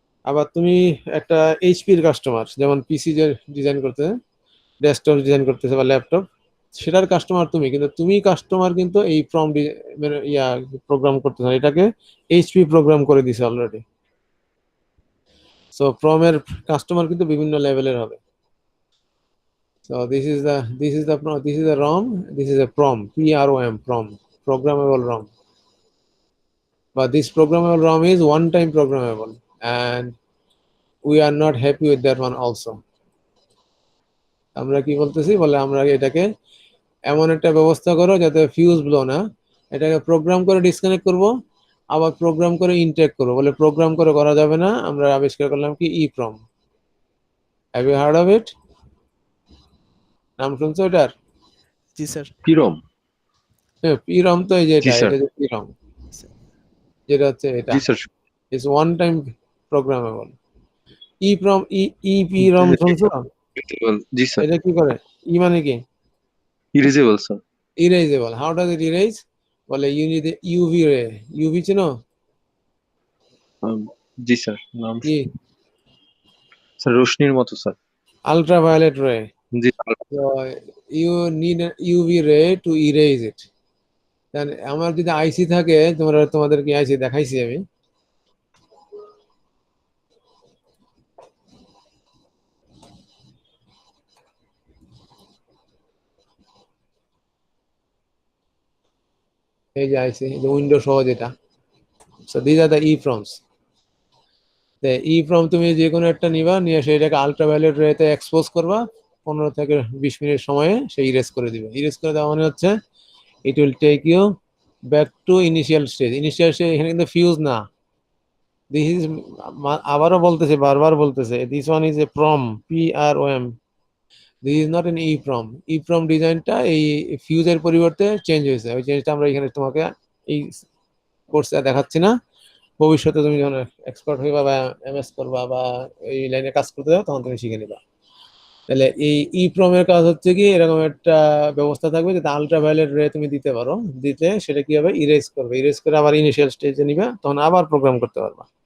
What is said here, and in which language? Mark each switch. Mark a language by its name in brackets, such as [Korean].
[Bangla] আবার তুমি একটা এইচপির কাস্টমার, যেমন পিসি যে ডিজাইন করতে, ডেস্কটপ ডিজাইন করতেছে বা ল্যাপটপ, সেটার কাস্টমার তুমি, কিন্তু তুমি কাস্টমার কিন্তু এই ফ্রম প্রোগ্রাম করতেছ, এটাকে এইচপি প্রোগ্রাম করে দিছে অলরেডি। সো ফ্রমের কাস্টমার কিন্তু বিভিন্ন লেভেলের হবে। [English] So this is the ROM, this is a PROM, PROM, programmable ROM. But this programmable ROM is one time programmable, and we are not happy with that one also. [Bangla] আমরা কি বলতেছি, বলে আমরা এটাকে এমন একটা ব্যবস্থা করো যাতে ফিউজ ব্লো না, এটাকে প্রোগ্রাম করে ডিসকানেক্ট করব, আবার প্রোগ্রাম করে ইনটেক করব, বলে প্রোগ্রাম করে করা যাবে না, আমরা আবিষ্কার করলাম কি EEPROM। [English] Have you heard of it? [Bangla] নাম শুনছো এটার? জি স্যার। পিরম। PROM তো এই যে জি এটা, স্যার। এটা যে PROM, যেটা হচ্ছে এটা জি sir. [English] Is one time programmable. EPROM [Bangla] শুনছো? জি স্যার। এটা কি করে? মানে কি? Erasable sir. [English] Erasable. How does it erase? বলে you need a UV ray. [Bangla] UV চিনো? জি স্যার। নাম কি? স্যার রোশনির মতো sir. [English] Ultraviolet ray. [Bangla] G [English] So you need an UV ray to erase it. [Bangla] Then আমার যদি আইসি থাকে, তোমাদের কি আইসি দেখাইছি আমি, এই যে আইসি, যে উইন্ডো সহ যেটা। [English] So these are the EEPROMs. [Bangla] The EEPROM তুমি যে কোনো একটা নিবা, নিয়ে সেটাকে আলট্রাভায়োলেট রেতে এক্সপোজ করবা, 15 থেকে 20 মিনিট সময়ে সে ইরেজ করে দিবে। ইরেজ করে দেওয়া মানে হচ্ছে [English] it will take you back to initial stage. Initial stage [Bangla] এখানে কিন্তু ফিউজ না, [English] this is [Bangla] আবারও বলতেছে, বারবার বলতেছে, [English] this one is a PROM, PROM. This is not an EEPROM. [Bangla] EEPROM ডিজাইনটা এই ফিউজের পরিবর্তে চেঞ্জ হয়েছে, ওই চেঞ্জটা আমরা এখানে তোমাকে এই কোর্সে দেখাচ্ছি না। ভবিষ্যতে তুমি যখন এক্সপার্ট হইবা বা এমএস করবা বা এই লাইনে কাজ করতে যাও, তখন তুমি শিখে নিবা। তাহলে এই EEPROM এর কাজ হচ্ছে কি, এরকম একটা ব্যবস্থা থাকবে যাতে আলট্রাভায়োলেট রে তুমি দিতে পারো, দিতে সেটা কি হবে, ইরেজ করবে, ইরেজ করে আবার ইনিশিয়াল স্টেজে নিবে, তখন আবার প্রোগ্রাম করতে পারবা।